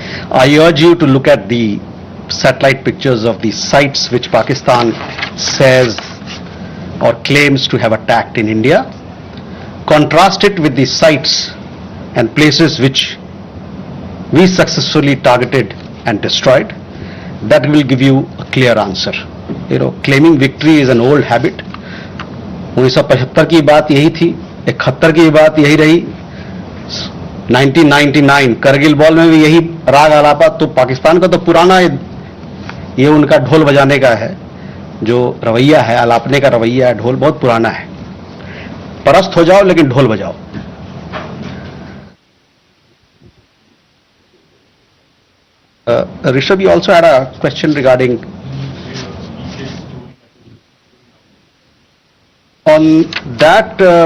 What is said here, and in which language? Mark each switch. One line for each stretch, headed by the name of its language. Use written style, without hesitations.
English: I urge you to look at the satellite pictures of the sites which Pakistan says or claims to have attacked in India. Contrast it with the sites and places which we successfully targeted and destroyed. That will give you a clear answer. Claiming victory is an old habit.
Hindi: 1975 की बात यही थी, 71 की बात यही रही, 1999 Kargil war में भी यही राग आलापा. तो पाकिस्तान का तो पुराना ये उनका ढोल बजाने का है, जो रवैया है, आलापने का रवैया है, ढोल बहुत पुराना है. परस्त हो जाओ लेकिन ढोल बजाओ.
English: Rishabh, you also had a question regarding on that.